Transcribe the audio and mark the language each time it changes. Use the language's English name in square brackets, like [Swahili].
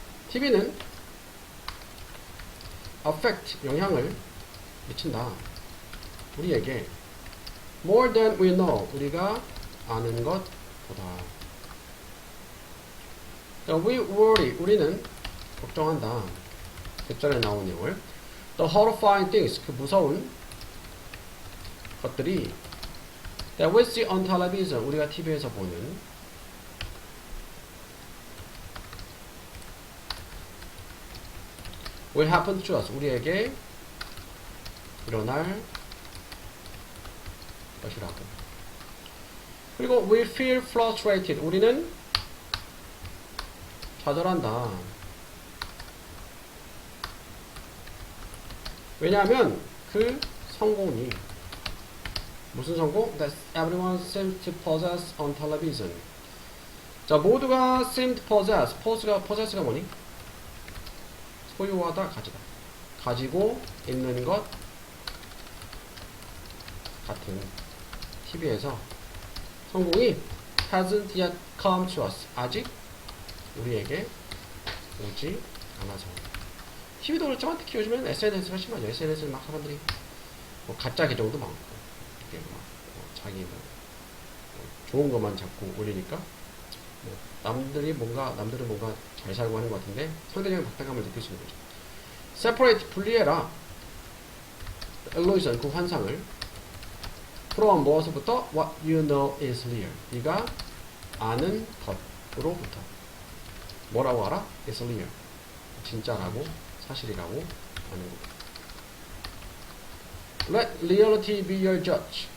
[Korean] TV는 affect 영향을 미친다. [English] 우리에게 more than we know [Korean] 우리가 아는 것보다. [English] we worry [Korean] 우리는 걱정한다. 뒷절에 나온 내용을 [English] the horrifying things [Korean] 그 무서운 것들이 [English] that we see on television [Korean] 우리가 TV에서 보는 [English] will happen to us [Korean] 우리에게 일어날 것이라고. 그리고 [English] we feel frustrated [Korean] 우리는 좌절한다. 왜냐하면 그 성공이 무슨 성공? [English] That everyone seems to possess on television. [Korean] 자, 모두가 [English] seem to possess. [Korean] possess가 뭐니? 소유하다, 가지다. 가지고 있는 것 같은 TV에서 성공이 [English] hasn't yet come to us. [Korean] 아직 우리에게 오지 많아서. TV도 그렇지만 특히 요즘에는 SNS가 심하죠. SNS를 막 사람들이 뭐 가짜 계정도 많고, 이게 자기 좋은 것만 자꾸 올리니까, 남들은 뭔가 잘 살고 하는 것 같은데, 상대적인 박탈감을 느낄 수 있는 거죠. separate, 분리해라. illusion, 그 환상을. from 무엇으로부터? [English] what you know is real. [Korean] 네가 아는 것으로부터. 뭐라고 알아? [English] is real. [Korean] 진짜라고, 사실이라고 아는 것. [English] Let reality be your judge.